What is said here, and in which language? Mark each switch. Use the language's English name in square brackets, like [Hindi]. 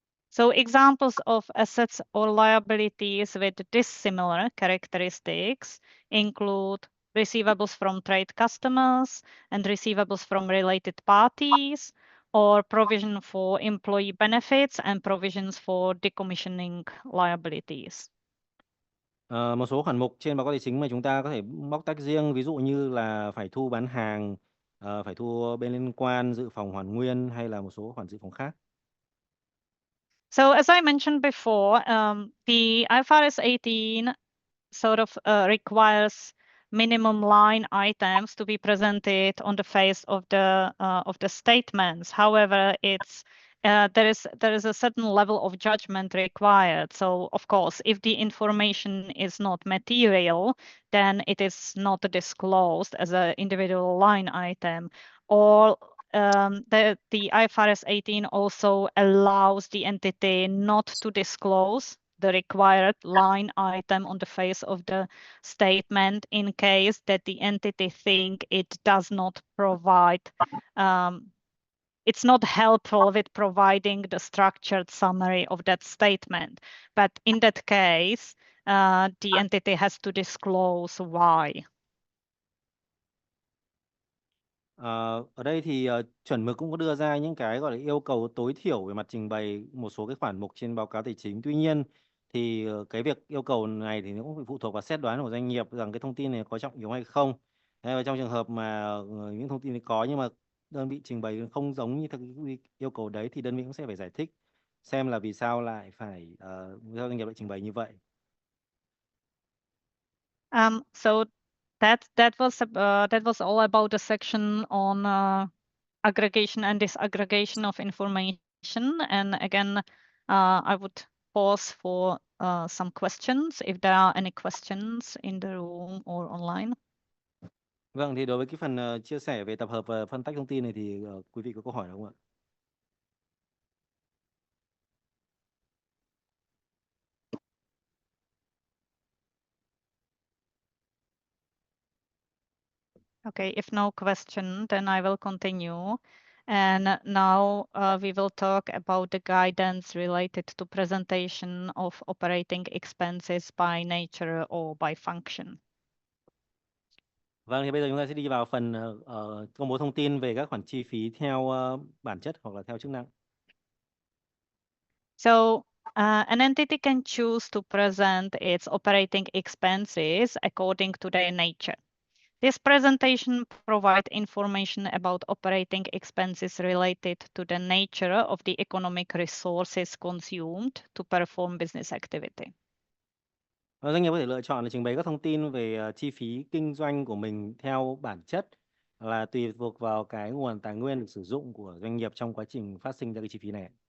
[English] So examples of assets or liabilities with dissimilar characteristics include receivables from trade customers and receivables from related parties, or provision for employee benefits and provisions for decommissioning liabilities. [Vietnamese] Một số khoản mục trên báo cáo tài chính mà chúng ta có thể bóc tách riêng, ví dụ như là phải thu bán hàng, phải thu bên liên quan, dự phòng hoàn nguyên, hay là một số khoản dự phòng khác. [English] So as I mentioned before, the IFRS 18 sort of requires minimum line items to be presented on the face of the statements. However, it's there is a certain level of judgment required. So of course, if the information is not material, then it is not disclosed as an individual line item. Or the IFRS 18 also allows the entity not to disclose the required line item on the face of the statement in case that the entity think it does not provide, it's not helpful with providing the structured summary of that statement. But in that case, the entity has to disclose why. [Vietnamese] Ở đây thì chuẩn mực cũng có đưa ra những cái gọi là yêu cầu tối thiểu về mặt trình bày một số cái khoản mục trên báo cáo tài chính. Tuy nhiên thì cái việc yêu cầu này thì nó cũng phụ thuộc vào xét đoán của doanh nghiệp rằng cái thông tin này có trọng yếu hay không. Thế và trong trường hợp mà những thông tin này có nhưng mà đơn vị trình bày không giống như theo cái yêu cầu đấy thì đơn vị cũng sẽ phải giải thích xem là vì sao lại phải vì sao doanh nghiệp lại trình bày như vậy. [English] So that was all about the section on aggregation and disaggregation of information. And again, I would pause for some questions if there are any questions in the room or online. [Vietnamese] Vâng, thì đối với cái phần chia sẻ về tập hợp và phân tách thông tin này thì quý vị có câu hỏi không ạ? [English] Okay, if no question, then I will continue. And now we will talk about the guidance related to presentation of operating expenses by nature or by function. [Vietnamese] Vâng, thì bây giờ chúng ta sẽ đi vào phần công bố thông tin về các khoản chi phí theo bản chất hoặc là theo chức năng. [English] So an entity can choose to present its operating expenses according to their nature. This presentation provides information about operating expenses related to the nature of the economic resources consumed to perform business activity. [Vietnamese] Doanh nghiệp có thể lựa chọn là trình bày các thông tin về chi phí kinh doanh của mình theo bản chất là tùy thuộc vào cái nguồn tài nguyên được sử dụng của doanh nghiệp trong quá trình phát sinh ra cái chi phí này.